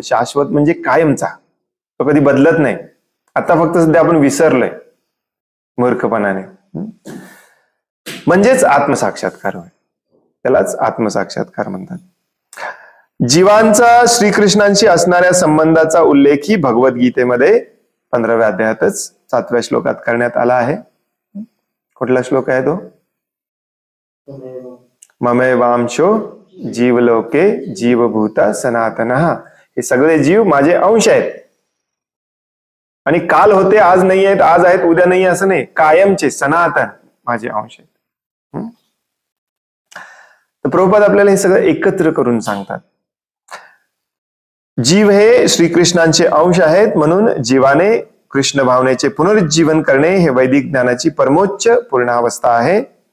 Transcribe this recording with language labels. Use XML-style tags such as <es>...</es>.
<mr>शाश्वत म्हणजे कायमचा, तो कधी बदलत नाही. आता फक्त सध्या आपण विसरलोय मूर्खपणाने, म्हणजेच आत्मसाक्षात्कार होय. त्यालाच आत्मसाक्षात्कार म्हणतात. जीवांचा श्रीकृष्णांशी असणाऱ्या संबंधाचा उल्लेखही भगवद्गीतेमध्ये 15व्या अध्यायातच 7व्या श्लोकात करण्यात आला आहे. कुठला श्लोक आहे तो?</mr> <sa>ममेवांशो जीवलोके जीवभूता सनातनः.</sa> <mr>हे सगळे जीव माझे अंश आहेत. आणि काल होते, आज नाही आहेत, आज आहेत, उद्या नाही असं नाही, कायमचे सनातन माझे अंश आहेत. तर प्रभुपाद आपल्याला हे सगळं एकत्र करून सांगतात. जीव हे श्रीकृष्णांचे अंश आहेत, म्हणून जीवाने कृष्ण भावनेचे पुनरुज्जीवन करणे हे वैदिक ज्ञानाची परमोच्च पूर्णावस्था आहे.</mr>